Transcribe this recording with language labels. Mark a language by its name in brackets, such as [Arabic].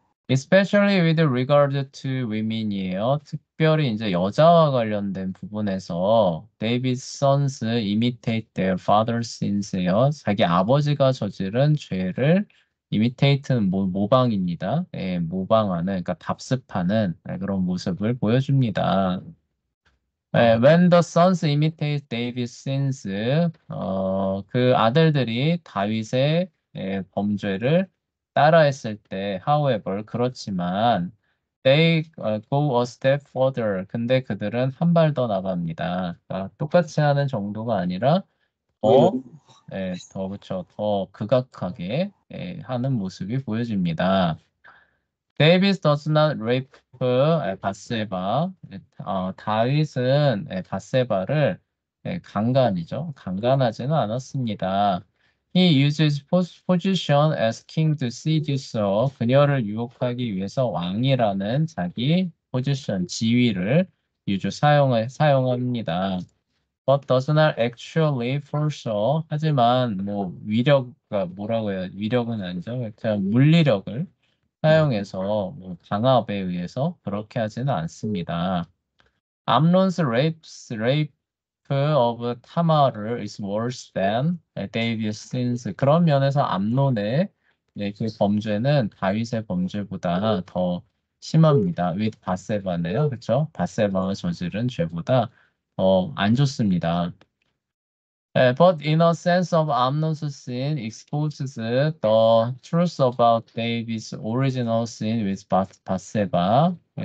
[English] Especially with regard to women이에요. [Korean] 특별히 이제 여자와 관련된 부분에서 [English] David's sons imitate their father's sins예요. [Korean] 자기 아버지가 저지른 죄를 imitate는 모방입니다. 모방하는, 그러니까 답습하는 그런 모습을 보여줍니다. 아, When the sons imitate David's sins, 그 아들들이 다윗의 범죄를 따라했을 때, however, 그렇지만, they go a step further. 근데 그들은 한 발 더 나갑니다. 그러니까 똑같이 하는 정도가 아니라 오히려, 더, 더 그쵸, 더 극악하게 하는 모습이 보여집니다. [English] David does not rape 바세바. [Korean] 다윗은 바세바를 강간이죠. 강간하지는 않았습니다. [English] He uses position as king to seduce her. [Korean] 그녀를 유혹하기 위해서 왕이라는 자기 포지션, 지위를 사용합니다. [English] But does not actually force her. [Korean] 하지만 뭐 뭐라고 해야 위력은 아니죠. 그냥 물리력을 네, 사용해서 뭐 강압에 의해서 그렇게 하지는 않습니다. [English] 암론's rape of 타마르 is worse than David's sins. [Korean] 그런 면에서 암론의 그 범죄는 다윗의 범죄보다 더 심합니다. with 바세바네요, 그렇죠? 바세바가 저지른 죄보다 더 안 좋습니다. [English] But in a sense of Amnon's sin exposes the truth about David's original sin with 바세바.